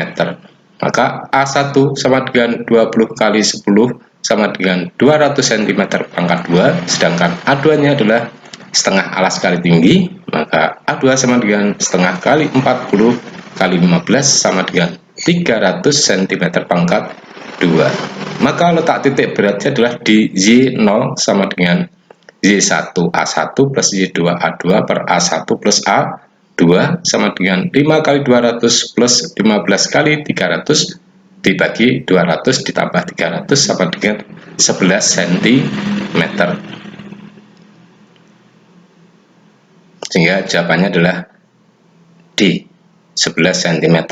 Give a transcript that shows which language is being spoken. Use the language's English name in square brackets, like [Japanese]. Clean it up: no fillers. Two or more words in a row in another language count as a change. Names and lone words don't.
[Indonesian] Maka A1 sama dengan 20 kali 10 sama dengan 200 cm pangkat 2, sedangkan A2 nya adalah setengah alas kali tinggi, maka A2 sama dengan setengah kali 40 kali 15 sama dengan 300 cm pangkat 2. Maka letak titik beratnya adalah di Y0 sama dengan Y1 A1 plus Y2 A2 per A1 plus A2 sama dengan 5 kali 200 plus 15 kali 300 dibagi 200 ditambah 300 sama dengan 11 cm. Sehingga jawabannya adalah D, 11 cm.